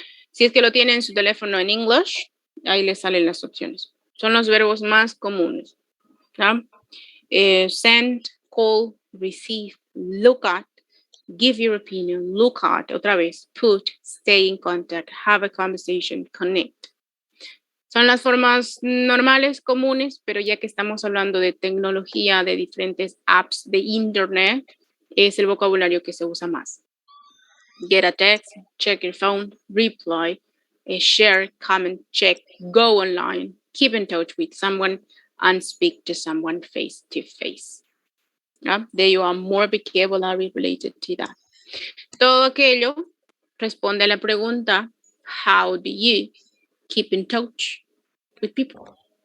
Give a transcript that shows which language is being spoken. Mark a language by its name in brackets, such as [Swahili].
[Spanish] Si es que lo tiene en su teléfono en English, ahí le salen las opciones. Son los verbos más comunes. ¿Ya? [English] Send, call, receive, look at, give your opinion, look at, [Spanish] otra vez, [English] put, stay in contact, have a conversation, connect. [Spanish] Son las formas normales, comunes, pero ya que estamos hablando de tecnología, de diferentes apps de internet, es el vocabulario que se usa más. [English] Get a text, check your phone, reply, share, comment, check, go online, keep in touch with someone, and speak to someone face to face. Yeah? There are more vocabulary related to that. [Spanish] Todo aquello responde a la pregunta, [English] how do you keep in touch with people?